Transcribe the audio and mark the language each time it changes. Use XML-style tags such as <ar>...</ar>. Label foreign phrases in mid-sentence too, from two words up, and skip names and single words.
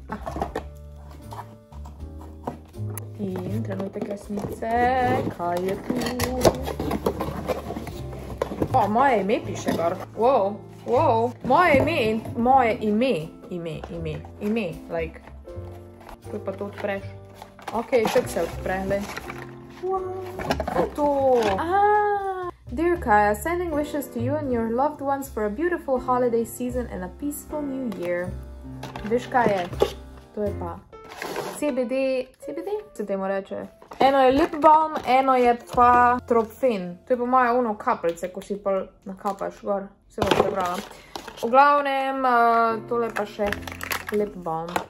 <sl>In trenutek resnice, kaj je tu? O, moje ime piše gor. Wow. Moje ime, like. Kaj pa to odpreš? Ok, tako se odpre, le. Kaj to?</sl> <en>Dear Kaya, sending wishes to you and your loved ones for a beautiful holiday season and a peaceful new year.</en> <sl>Veš kaj je? To je pa CBD, se temu reče. Eno je</sl> <en>lip balm,</en> <sl>eno je pa Tropfen. To je pa moja ono kapljice, ko si pa nakapaš gor. Se bom prebrala. V glavnem, tole pa še</sl> <en>lip balm.</en>